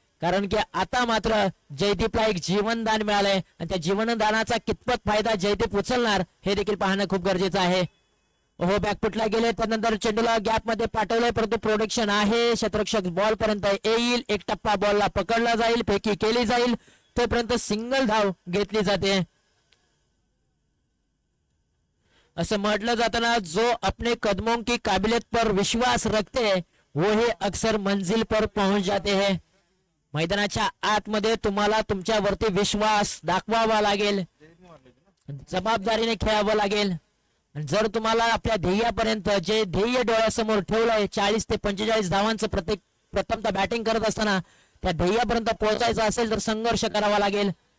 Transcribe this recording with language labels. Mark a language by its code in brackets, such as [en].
[mr] कारण की आता मात्र जयदीपला एक जीवनदान मिळालंय आणि त्या जीवनदानाचा कितपत फायदा जयदीप उचलणार हे देखील पाहणं खूप गरजेचं आहे. हो बॅकफुटला गेले त्यानंतर चेंडूला गॅप मध्ये पाठवलंय परंतु प्रोटेक्शन आहे. क्षेत्ररक्षक बॉल पर्यंत येईल. एक टप्पा बॉलला पकडला जाईल, फेकी केली जाईल, तोपर्यंत सिंगल धाव घेतली जाते. असं म्हटलं जाताना [hi] जो अपने कदमों की काबिलियत पर विश्वास रखते हैं वो ही अक्सर मंजिल पर पहुंच जाते हैं. [mr] मैदानाच्या आतमध्ये तुम्हाला तुमच्यावरती विश्वास दाखवावा लागेल, जबाबदारीने खेळावं लागेल. जर तुम्हाला आपल्या ध्येयापर्यंत जे ध्येय डोळ्यासमोर ठेवलंय 40 ते 45 धावांचं प्रथमतः बॅटिंग करत असताना त्या ध्येयापर्यंत पोहोचायचं असेल तर संघर्ष करावा लागेल.